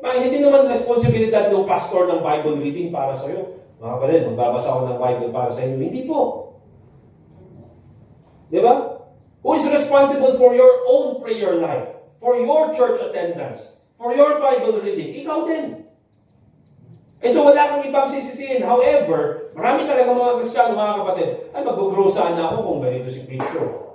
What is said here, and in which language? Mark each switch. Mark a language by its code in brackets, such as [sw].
[tl] Hindi naman responsibilidad ng pastor ng Bible reading para sa iyo. Mga kapatid, magbabasa ako ng Bible para sa inyo. Hindi po. Di ba? [en] Who is responsible for your own prayer life? For your church attendance? For your Bible reading? [tl] Ikaw din. So wala kang ibang sisisihin. However, marami talaga mga Kristiyano, mga kapatid, ay mag-grow sana ako kung ganito si Cristo.